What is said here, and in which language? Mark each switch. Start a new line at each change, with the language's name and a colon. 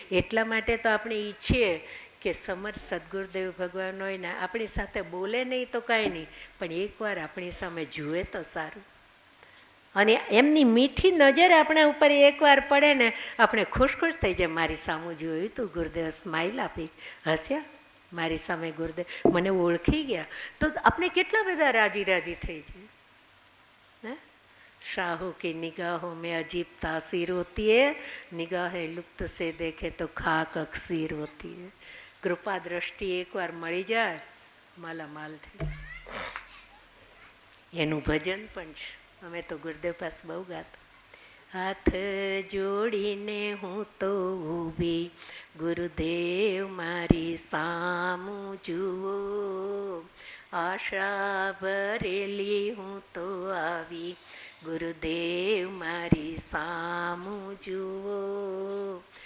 Gujarati: એટલા માટે તો આપણે ઈચ્છીએ કે સમર્થ સદગુરુદેવ ભગવાન હોય ને આપણી સાથે બોલે નહીં તો કાંઈ નહીં, પણ એકવાર આપણી સામે જુએ તો સારું. અને એમની મીઠી નજર આપણા ઉપર એકવાર પડે ને આપણે ખુશ ખુશ થઈ જાય. મારી સામું જોયું તું ગુરુદેવ, સ્માઇલ આપી, હસ્યા, મારી સામે ગુરુદેવ મને ઓળખી ગયા, તો આપણે કેટલા બધા રાજી રાજી થઈ જાય.
Hindi: शाहों की निगाहों में अजीब तासीर होती है, निगाहें लुप्त से देखे तो खाक अक्सीर होती है.
Gujarati: કૃપા દ્રષ્ટિ એકવાર મળી જાય માલામાલ થઈ જાય. એનું ભજન પણ છે. અમે તો ગુરુદેવ પાસે બહુ ગાતા. હાથ જોડીને હું તો ઊભી, ગુરુદેવ મારી સામું જુઓ, આશા ભરેલી હું તો આવી, ગુરુદેવ મારી સામું જુઓ.